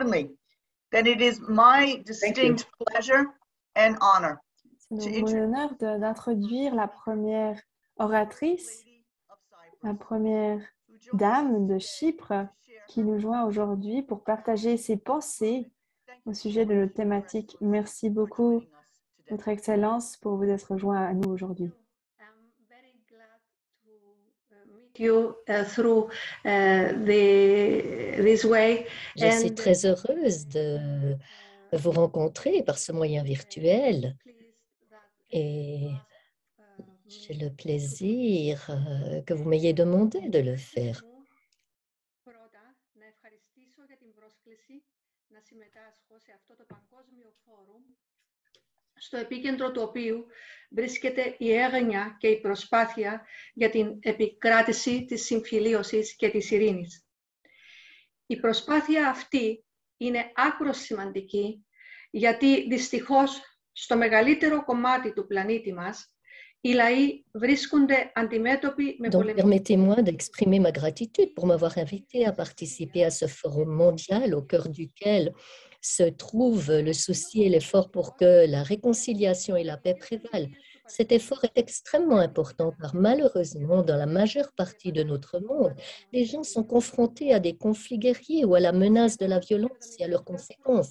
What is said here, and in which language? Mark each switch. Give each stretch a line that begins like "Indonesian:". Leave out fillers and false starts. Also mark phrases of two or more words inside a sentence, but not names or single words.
English: Huh? Certainly. then it is my distinct pleasure and honor
French: C'est donc mon honneur d'introduire la première oratrice, la première dame de Chypre qui nous joint aujourd'hui pour partager ses pensées au sujet de notre thématique. Merci beaucoup, Votre Excellence, pour vous être rejoint à nous aujourd'hui. Je suis très heureuse de vous rencontrer par ce moyen virtuel et j'ai le plaisir que vous m'ayez demandé de le faire.
Greek: Στο επίκεντρο του οποίου βρίσκεται η έγνοια και η προσπάθεια για την επικράτηση της συμφιλίωσης και της ειρήνης. Η προσπάθεια αυτή είναι άκρως σημαντική, γιατί δυστυχώς στο μεγαλύτερο κομμάτι του πλανήτη μας οι λαοί βρίσκονται αντιμέτωποι με
French: Donc, permettez-moi d'exprimer ma gratitude pour m'avoir invité à participer à ce forum mondial au cœur duquel se trouve le souci et l'effort pour que la réconciliation et la paix prévalent. Cet effort est extrêmement important car malheureusement, dans la majeure partie de notre monde, les gens sont confrontés à des conflits guerriers ou à la menace de la violence et à leurs conséquences.